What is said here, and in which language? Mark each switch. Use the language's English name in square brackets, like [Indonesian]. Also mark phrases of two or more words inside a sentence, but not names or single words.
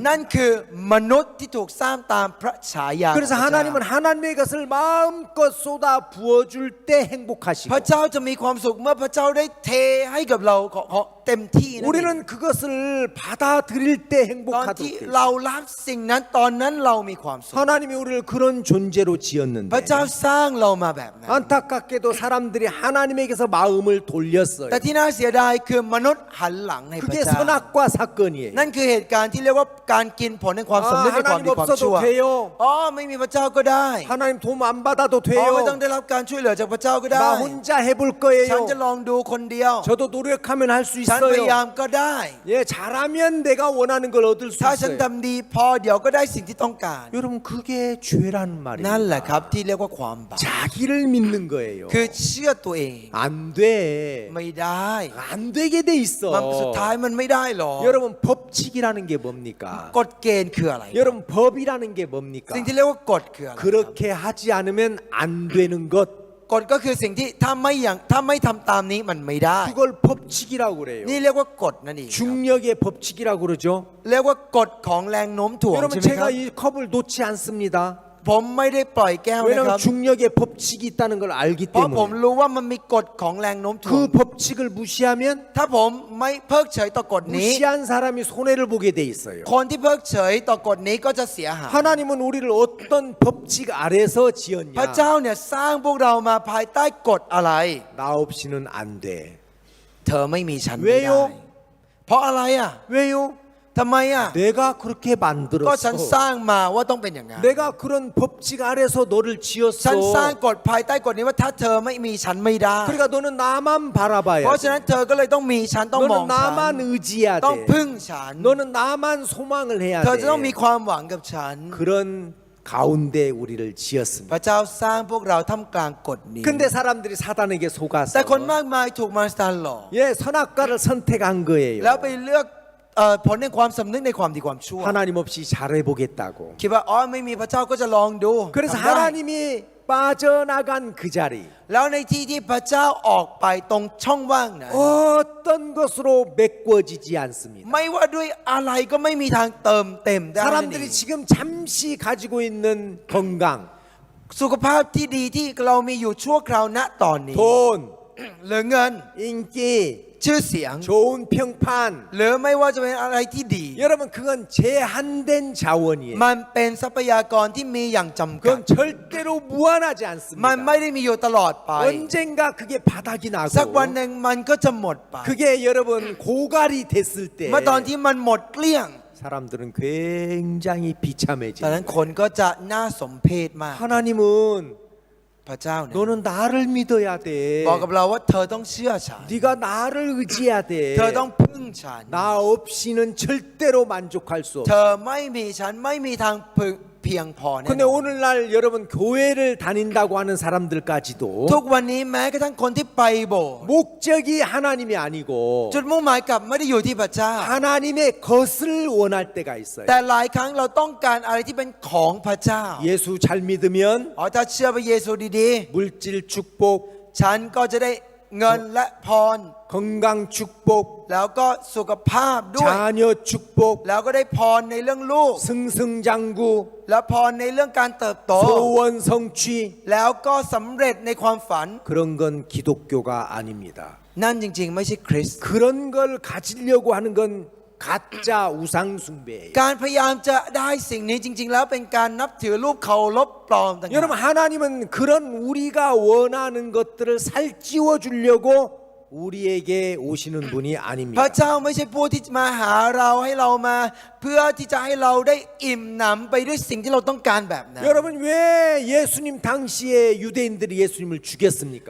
[Thai] นั่นคือมนุษย์ที่ถูกสร้างตามพระฉายาของพระ [Korean] 그래서 [Thai] เจ้า [Korean] 하나님은 하나님의 것을 마음껏 쏟아 부어줄 때 행복하시고 [Thai] พระเจ้าจะมีความสุขเมื่อพระเจ้าได้เทให้กับเราเต็มที่นั่นเอง [Korean] 우리는 그것을 받아들일 때 [Thai] ตอน [Korean] 행복하도록 [Thai] ที่ [Korean] 돼 [Thai] เรา [Korean] 있어요. [Thai] รับสิ่งนั้นตอนนั้นเรามีความสุข [Korean] 하나님이 우리를 그런 존재로 [Thai] พระเจ้า [Korean] 지었는데 [Thai] สร้างเรามาแบบนั้น [Korean] 안타깝게도 사람들이 하나님에게서 마음을 돌렸어요. [Thai] แต่ที่น่าเสียดายคือมนุษย์หันหลังให้พระ [Korean] 그게 [Thai] เจ้า [Korean] 선악과 사건이에요. [Thai] นั่นคือเหตุการณ์ที่เรียกว่าการกินผลในความสำนึกในความดีความชั่ว [Korean] 하나님 없어도 돼요. [Thai] อ๋อไม่มีพระเจ้าก็ได้ [Korean] 하나님 도움 안 받아도 [Thai] อ๋อไม่ต้อง [Korean] 돼요. [Thai] ได้รับการช่วยเหลือจากพระเจ้าก็ได้ [Korean] 나 혼자 해볼 [Thai] ฉันจะ [Korean] 거예요. [Thai] ลองดูคนเดียว [Korean] 저도 노력하면 할 수 [Thai] ฉันฉันพยายาม [Korean] 있어요. [Thai] ก็ได้ [Korean] 예, 잘하면 내가 원하는 걸 얻을 수 [Thai] ถ้าฉัน [Korean] 있어요. [Thai] ทำดีพอเดี๋ยวก็ได้สิ่งที่ต้องการ [Korean] 여러분 그게 죄라는 [Thai] นั่นแหละครับ [Korean] 말입니다. [Thai] ที่เรียกว่าความบาป [Korean] 자기를 믿는 거예요. [Thai] คือเชื่อตัวเอง [Korean] 안 돼. [Thai] ไม่ได้ [Korean] 안 되게 돼 [Thai] มันสุด [Korean] 있어. [Thai] ท้ายมันไม่ได้หรอก [Korean] 여러분 법칙이라는 게 뭡니까? [Thai] กฎเกณฑ์คืออะไร [Korean] 여러분 법이라는 게 뭡니까? [Thai] สิ่งที่เรียกว่ากฎคืออะไรครับ [Korean] 그렇게 하지 않으면 안 되는 것. [Thai] กฎก็คือสิ่งที่ถ้าไม่ทำตามนี้มันไม่ได้ [Korean] 그걸 법칙이라고 그래요. [Thai] นี่เรียกว่ากฎนั่นเองครับ [Korean] 중력의 법칙이라고 그러죠. [Thai] เรียกว่ากฎของแรงโน้มถ่วง [Korean] 여러분 [Thai] ใช่ไหมครั [Korean] 제가 [Thai] บ [Korean] 이 컵을 놓지 않습니다. [Thai] ผมไม่ได้ปล่อยแก้วนะค [Korean] 왜냐하면 [Thai] รับ [Korean] 중력의 법칙이 있다는 걸 알기 [Thai] เพราะผม [Korean] 때문에 [Thai] รู้ว่ามันมีกฎของแรงโน้มถ่วง [Korean] 그 법칙을 무시하면 [Thai] ถ้าผมไม่เพิกเฉยต่อกฎนี้ [Korean] 무시한 사람이 손해를 보게 돼 있어요. [Thai] คนที่เพิกเฉยต่อกฎนี้ก็จะเสียหาย [Korean] 하나님은 우리를 어떤 법칙 아래서 [Thai] พระ [Korean] 지었냐? [Thai] เจ้าเนี่ยสร้างพวกเรามาภายใต้กฎอะไร [Korean] 나 없이는 안 돼. [Thai] เธอไม่มีฉันไม่ได้ [Korean] 왜요? [Thai] เพราะอะไรอ่ะ [Korean] 왜요? [Thai] ทำไมอ่ะ [Korean] 내가 그렇게 [Thai] ก็ฉันส [Korean] 만들었어. [Thai] ร้างมาว่าต้องเป็นอย่างนั้น [Korean] 내가 그런 법칙 아래서 너를 [Thai] ฉันสร้าง [Korean] 지었어. [Thai] กฎภายใต้กฎนี้ว่าถ้าเธอไม่มีฉันไม่ได้ [Korean] 그러니까 너는 나만 바라봐야 [Thai] เพราะฉะนั้น [Korean] 돼. [Thai] เธอก็เลยต้องมีฉันต้องมอง [Korean] 너는 [Thai] ฉัน [Korean] 나만 의지해야 [Thai] ต้อง [Korean] 돼. [Thai] พึ่งฉัน [Korean] 너는 나만 소망을 해야 [Thai] เธอจะต้องมี [Korean] 돼. [Thai] ความหวังกับฉัน [Korean] 그런 가운데 우리를 지었습니다. [Thai] พระเจ้าสร้างพวกเราท่ามกลางกฎนี้ [Korean] 근데 사람들이 사단에게 [Thai] แต่คน [Korean] 속아서 [Thai] มากมายถูกมารซานหลอก [Korean] 예, 선악과를 선택한 거예요. [Thai] แล้วไปเลือกผลในความสำนึกในความดีความชั่ว [Korean] 하나님 없이 잘해보겠다고. [Thai] คิดว่าอ๋อไม่มีพระเจ้าก็จะลองดู [Korean] 그래서 [Thai] ทำได้ [Korean] 하나님이 빠져나간 그 자리 [Thai] แล้วในที่ที่พระเจ้าออกไปตรงช่องว่างนั้น [Korean] 어떤 것으로 메꿔지지 않습니다. [Thai] ไม่ว่าด้วยอะไรก็ไม่มีทางเติมเต็มได้นั่นเอง [Korean] 사람들이 지금 잠시 가지고 있는 건강, [Thai] สุขภาพที่ดีที่เรามีอยู่ชั่วคราวณตอนนี้ [Korean] 돈, [Thai] หรือเงิน [Korean] 인기, [Thai] ชื่อเสียง [Korean] 좋은 평판. [Thai] หรือไม่ว่าจะเป็นอะไรที่ดี [Korean] 여러분 그건 제한된 자원이에요. [Thai] มันเป็นทรัพยากรที่มีอย่างจำกัด [Korean] 그건 절대로 무한하지 [Thai] มันไม่ [Korean] 않습니다. [Thai] ได้มีอยู่ตลอดไป [Korean] 언젠가 그게 바닥이 [Thai] สักวัน [Korean] 나고 [Thai] หนึ่งมันก็จะหมดไป [Korean] 그게 여러분 고갈이 됐을 때 [Thai] เมื่อตอนที่มันหมดเกลี้ยง [Korean] 사람들은 굉장히 [Thai] ตอนนั้น [Korean] 비참해져요. [Thai] คนก็จะน่าสมเพชมาก [Korean] 하나님은 [Thai] พระเจ้าเนี่ย [Korean] 너는 나를 믿어야 돼. [Thai] บอกกับเราว่าเธอต้องเชื่อฉัน [Korean] 네가 나를 의지해야 돼. [Thai] เธอต้องพึ่งฉัน [Korean] 나 없이는 절대로 만족할 수 [Thai] เธ [Korean] 없어. [Thai] อไม่มีฉันไม่มีทางเพียงพอแน่ [Korean] 근데 [Thai] นอน [Korean] 오늘날 여러분 교회를 다닌다고 하는 사람들까지도 [Thai] ทุกวันนี้แม้กระทั่งคนที่ไปโบสถ์ [Korean] 목적이 하나님이 아니고 [Thai] จุดมุ่งหมายกลับไม่ได้อยู่ที่พระเจ้า [Korean] 하나님의 것을 원할 때가 있어요. [Thai] แต่หลายครั้งเราต้องการอะไรที่เป็นของพระเจ้า [Korean] 예수 잘 믿으면 [Thai] อ๋อถ้าเชื่อพระเยซูดี [Korean] 물질 축복, [Thai] ๆ ฉันก็จะได้เงินและพร [Korean] 건강 축복, [Thai] แล้วก็สุขภาพด้วย [Korean] 자녀 축복, [Thai] แล้วก็ได้พรในเรื่องลูก [Korean] 승승장구, [Thai] และพรในเรื่องการเติบโต [Korean] 소원 성취. [Thai] แล้วก็สำเร็จในความฝัน [Korean] 그런 건 기독교가 아닙니다. [Thai] นั่นจริงๆ ไม่ใช่คริสต์ [Korean] 그런 걸 가지려고 하는 건 가짜 우상 숭배예요. [Thai] การพยายามจะได้สิ่งนี้จริง ๆ แล้วเป็นการนับถือรูปเคารพปลอมต่าง [Korean] 여러분 하나님은 그런 우리가 원하는 것들을 살찌워 주려고 우리에게 오시는 분이 [Thai] พระ [Korean] 아닙니다. [Thai] เจ้าไม่ใช่ผู้ที่มาหาเราให้เรามา เพื่อที่จะให้เราได้อิ่มหนำไปด้วยสิ่งที่เราต้องการแบบนั้น [Korean] 여러분 왜 예수님 당시에 유대인들이 예수님을 죽였습니까?